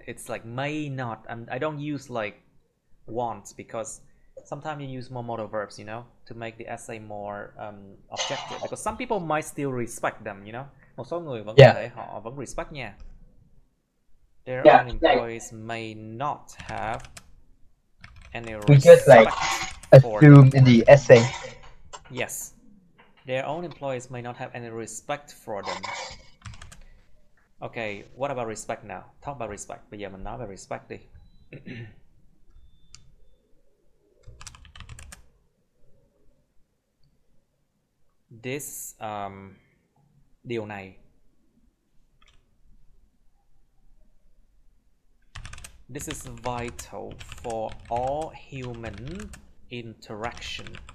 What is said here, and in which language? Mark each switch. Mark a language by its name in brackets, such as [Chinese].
[English] It's like may not, and I don't use like want because sometimes you use more modal verbs, you know, to make the essay more objective, because some people might still respect them, you know. [Vietnamese] Một số người vẫn có thể họ vẫn respect nha. [English] Their own employees may not have any respect. We just like assume in the essay. Yes. Their own employees may not have any respect for them. Okay, what about respect now? Talk about respect. [Vietnamese] Bây giờ mình nói về respect đi. [English] This [Vietnamese] điều này, [English] this is vital for all human interaction.